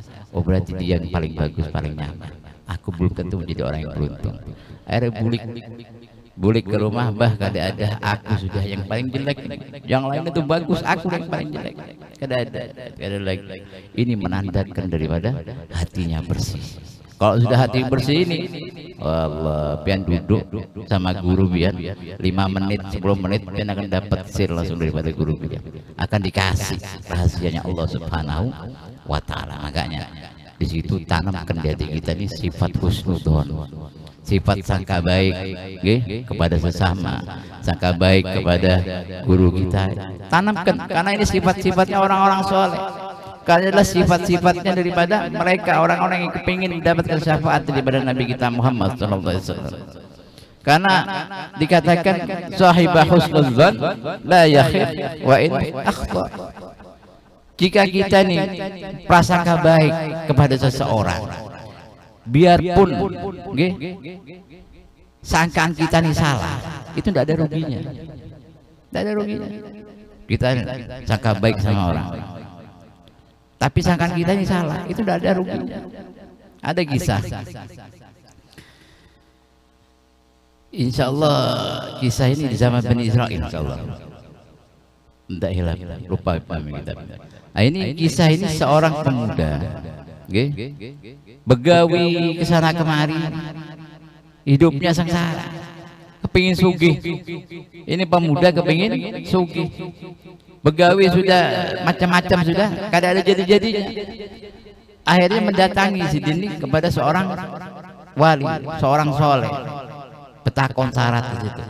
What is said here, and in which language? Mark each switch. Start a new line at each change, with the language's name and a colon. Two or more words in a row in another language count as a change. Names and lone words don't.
Indonesian: Oh berarti dia yang paling bagus, paling nyaman. Aku belum tentu menjadi orang yang beruntung.
Banjar: Akhirnya bulik ke rumah, bah kada ada, aku sudah yang paling jelek, yang lain itu bagus, aku yang paling jelek, kada ada lagi.
Indonesian: Ini menandakan daripada hatinya bersih. Kalau sudah hati bersih ini, Allah,
Banjar: pian duduk sama guru pian 5 menit 10 menit pian akan dapat sir langsung daripada guru pian, akan dikasih rahasianya
Arabic: الله سبحانه وتعالى.
Indonesian: Makanya di situ tanamkan di hati kita ini sifat husnudzon, sifat sangka baik kepada sesama, sangka baik kepada guru kita. Tanamkan, karena ini sifat-sifatnya orang-orang soleh. Karena adalah sifat-sifatnya daripada mereka orang-orang yang kepingin mendapatkan syafaat daripada Nabi kita Muhammad SAW. Karena dikatakan
Arabic: صاحب حسن الظن لا يخسر وإن أخطأ.
Indonesian: Jika kita nih prasangka baik kepada seseorang, biarpun sangkaan kita nih salah, itu tidak ada ruginya. Tidak ada ruginya. Kita sangka baik sama orang, tapi sangkaan kita ini salah, itu tidak ada ruginya. Ada kisah,
Arabic: إن شاء الله
Indonesian: kisah ini di zaman Bani Israel,
Arabic: إن شاء الله
Indonesian: tidak hilang, lupa kami kita.
Banjar: Nah ini kisah ini seorang pemuda, begawi kesana kemari, hidupnya sengsara, kepingin sugih. Ini pemuda kepingin sugih, begawi sudah macam-macam sudah, kada ada jadi-jadinya. Akhirnya mendatangi si Dini kepada seorang wali, seorang soleh, petakon syarat di situ.